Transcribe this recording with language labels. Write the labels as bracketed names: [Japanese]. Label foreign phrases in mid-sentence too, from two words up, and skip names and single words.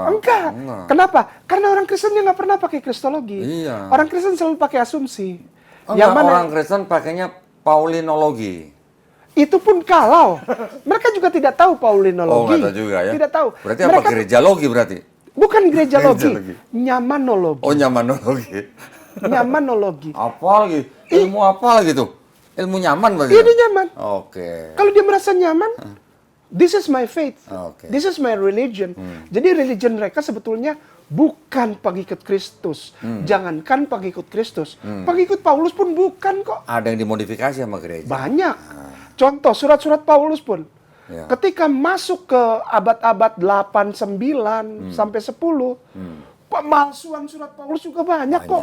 [Indonesian] Kenapa? Karena orang Kristennya nggak pernah pakai kristologi. Iya. Orang Kristen selalu pakai asumsi. Yang mana orang Kristen pakainya Paulinologi. Itu pun kalau mereka juga tidak tahu Paulinologi. Oh, nggak tahu juga ya. Tidak tahu. Berarti mereka, apa gerejalogi berarti? Bukan gerejalogi, Gerejalogi. nyamanologi. Oh, nyamanologi. Nyamanologi. Apa lagi? Ilmu apa lagi tuh? Ilmu nyaman berarti? Iya, dia nyaman. Oke. Kalau dia merasa nyaman, [English] this is my faith. [Indonesian] Oke. [English] This is my religion. [Indonesian] Jadi religion mereka sebetulnya bukan pengikut Kristus. Jangankan pengikut Kristus. Pengikut Paulus pun bukan kok. Ada yang dimodifikasi sama gereja. Banyak. Contoh surat-surat Paulus pun. Ya. Ketika masuk ke abad-abad 8, 9, sampai 10, pemalsuan surat Paulus juga banyak kok.